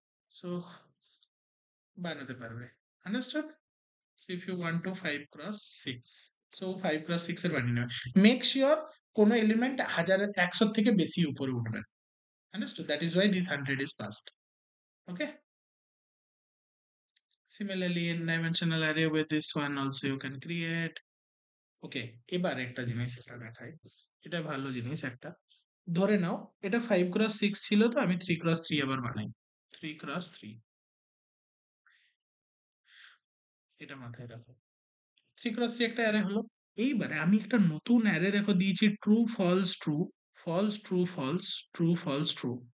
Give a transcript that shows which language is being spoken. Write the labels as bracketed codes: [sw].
[bn] So বানাতে পারবে। Understood? [en] so if you want to 5x6, so 5x6 [bn] এর বানিয়ে নেবে। [en] make sure [bn] কোনো এলিমেন্ট 100 থেকে বেশি উপরে উঠবে। Understood? [en] That is why this 100 is passed. Okay, similarly in dimensional array with this one also you can create. [bn] ওকে, এবার একটা জিনিস এটা দেখাই, এটা ভালো জিনিস একটা। ধরে নাও এটা 5x6 ছিল, তো আমি 3x3 আবার বানাই। 3x3, এটা মাথায় রাখো। 3x3 একটা অ্যারে হলো। এইবারে আমি একটা নতুন অ্যারে দেখো দিয়েছি, true false true, false true false, true false true.